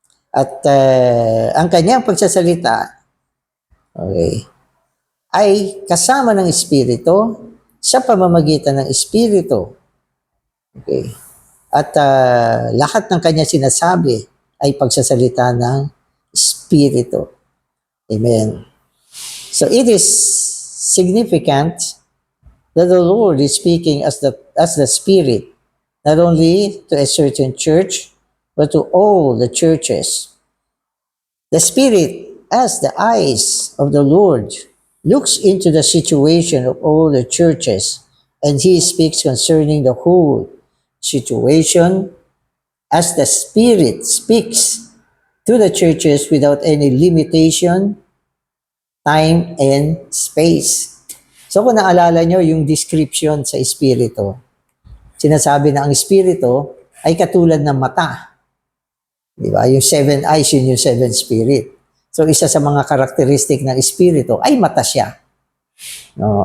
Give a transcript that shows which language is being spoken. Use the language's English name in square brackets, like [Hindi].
[Filipino] At ang kanyang pagsasalita ay kasama ng Espiritu sa pamamagitan ng Espiritu. Okay. At lahat ng kanya sinasabi ay pagsasalita ng Espiritu. Amen. [English] So it is significant that the Lord is speaking as the Spirit, not only to a certain church, but to all the churches. The Spirit, as the eyes of the Lord, looks into the situation of all the churches, and He speaks concerning the whole situation as the Spirit speaks to the churches without any limitation, time, and space. [Filipino] So kung naalala nyo yung description sa Espiritu, sinasabi na ang Espiritu ay katulad ng mata. Di ba? Yung 7 eyes, yun yung 7 spirit. So isa sa mga karakteristik ng Espiritu ay mata siya. No?